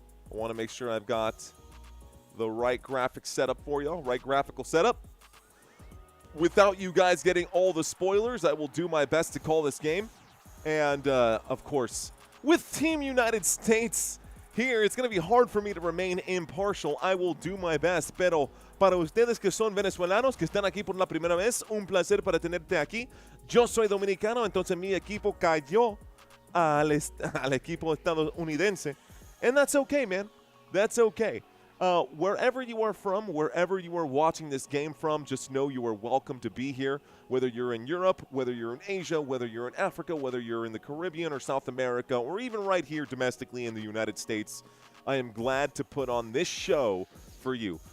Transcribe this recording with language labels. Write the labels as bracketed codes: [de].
[en] I want to make sure I've got the right graphic setup for y'all, right graphical setup. Without you guys getting all the spoilers, I will do my best to call this game. And, of course, with Team United States here, it's going to be hard for me to remain impartial. I will do my best, [es] pero para ustedes que son venezolanos, que están aquí por la primera vez, un placer para tenerte aquí. Yo soy dominicano, entonces mi equipo cayó al equipo estadounidense. [en] And that's okay, man. That's okay. Wherever you are from, wherever you are watching this game from, just know you are welcome to be here. Whether you're in Europe, whether you're in Asia, whether you're in Africa, whether you're in the Caribbean or South America, or even right here domestically in the United States, I am glad to put on this show for you.